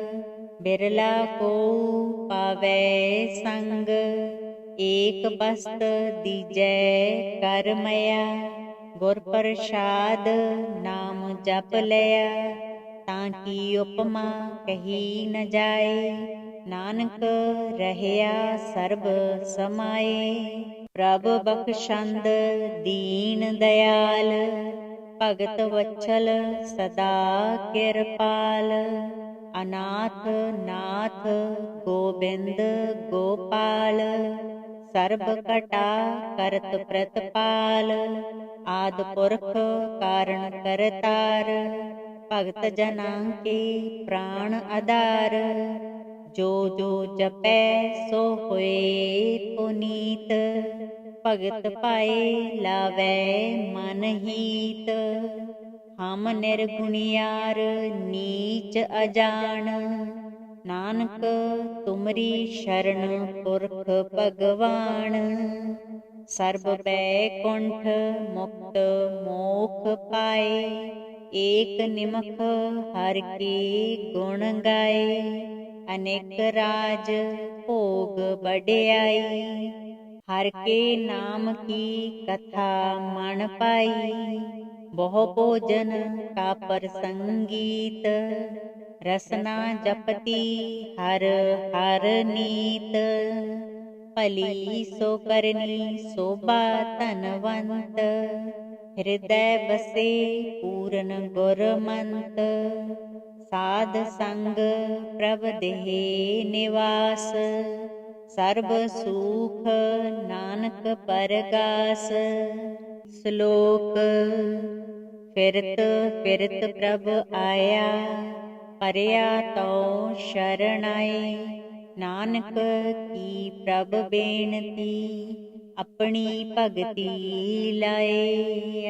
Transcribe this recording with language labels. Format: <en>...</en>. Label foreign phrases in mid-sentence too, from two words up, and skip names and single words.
<pa>ਬਿਰਲਾ ਕੋ ਪਾਵੈ ਸੰਗ, ਏਕ ਬਸਤ ਦੀਜੈ ਕਰ ਮਯਾ, ਗੁਰ ਪ੍ਰਸਾਦ ਨਾਮ ਜਪ ਲਿਯਾ, ਤਾਕਿ ਉਪਮਾ ਕਹੀ ਨ ਜਾਏ, ਨਾਨਕ ਰਹਯਾ ਸਰਬ ਸਮਾਏ, ਪ੍ਰਭ ਬਖ਼ਸ਼ੰਦ ਦੀਨ ਦਯਾਲ, ਭਗਤ ਵਤਸਲ ਸਦਾ ਕਿਰਪਾਲ, ਅਨਾਥ ਨਾਥ ਗੋਬਿੰਦ ਗੋਪਾਲ, ਸਰਬ ਕਟਾ ਕਰਤ ਪ੍ਰਤਪਾਲ, ਆਦ ਪੁਰਖ ਕਾਰਣ ਕਰਤਾਰ, ਭਗਤ ਜਨਾ ਕੇ ਪ੍ਰਾਣ ਆਧਾਰ, ਜੋ ਜੋ ਜਪੈ ਸੋ ਹੋਏ ਪੁਨੀਤ, ਭਗਤ ਪਾਏ ਲਾਵੈ ਮਨ ਹੀਤ, ਹਮ ਨਿਰਗੁਣਿਯਾਰ ਨੀਚ ਅਜਾਨ, ਨਾਨਕ ਤੁਮਰੀ ਸ਼ਰਣ ਪੁਰਖ ਭਗਵਾਨ, ਸਰਬ ਬੈਕੁੰਠ ਮੁਕਤ ਮੋਖ ਪਾਏ, ਏਕ ਨਿਮਖ ਹਰ ਕੇ ਗੁਣ ਗਾਏ, ਅਨੇਕ ਰਾਜ ਭੋਗ ਬੜ੍ਹਿਯਾਈ, ਹਰ ਕੇ ਨਾਮ ਕੀ ਕਥਾ ਮਨ ਪਾਈ, ਬਹੁ ਭੋਜਨ ਕਾ ਪ੍ਰਸੰਗੀਤ, ਰਸਨਾ ਜਪਤੀ ਹਰ ਹਰ ਨੀਤ, ਭਲੀ ਸੋ ਕਰਨੀ ਸ਼ੋਭਾ ਧਨਵੰਤ, ਹ੍ਰਿਦਯ ਬਸੇ ਪੂਰਨ ਗੁਰਮੰਤ, ਸਾਧ ਸੰਗ ਪ੍ਰਭ ਦੇਹ ਨਿਵਾਸ, ਸਰਬ ਸੁਖ ਨਾਨਕ ਪਰਗਾਸ, ਸ਼ਲੋਕ। ਫਿਰਤ ਫਿਰਤ ਪ੍ਰਭ ਆਇਆ, ਪਰਿਆ ਤਉ ਸ਼ਰਨ ਆਏ। ਨਾਨਕ ਕੀ ਪ੍ਰਭ ਬੇਨਤੀ, ਆਪਣੀ ਭਗਤੀ ਲਾਏ।</pa>